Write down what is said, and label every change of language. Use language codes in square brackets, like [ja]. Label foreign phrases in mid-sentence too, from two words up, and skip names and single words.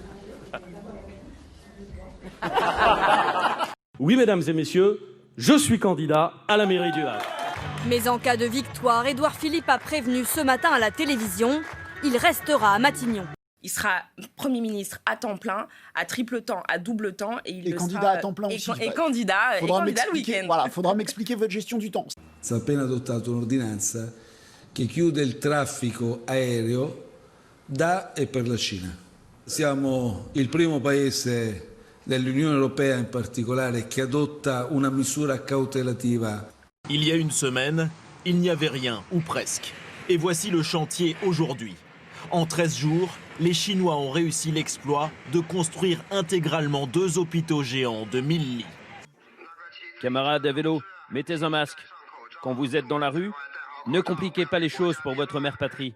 [fr] Oui, mesdames et messieurs, je suis candidat à la mairie du Havre. Mais en cas de victoire, Édouard Philippe a prévenu ce matin à la télévision, il restera à Matignon. Il sera Premier ministre à temps plein, à triple temps, à double temps. Et il candidat sera, à temps plein aussi. Et candidat le week-end. Voilà, faudra m'expliquer votre gestion du temps. [it] Si è appena adottato un'ordinanza che chiude il traffico aereo da e per la Cina. Siamo il primo paese dell'Unione Europea in particolare che adotta una misura cautelativa. [fr] Il y a une semaine, il n'y avait rien, ou presque. Et voici le chantier aujourd'hui. En 13 jours, les Chinois ont réussi l'exploit de construire intégralement 2 hôpitaux géants de 1000 lits. Camarades à vélo, mettez un masque. Quand vous êtes dans la rue, ne compliquez pas les choses pour votre mère patrie.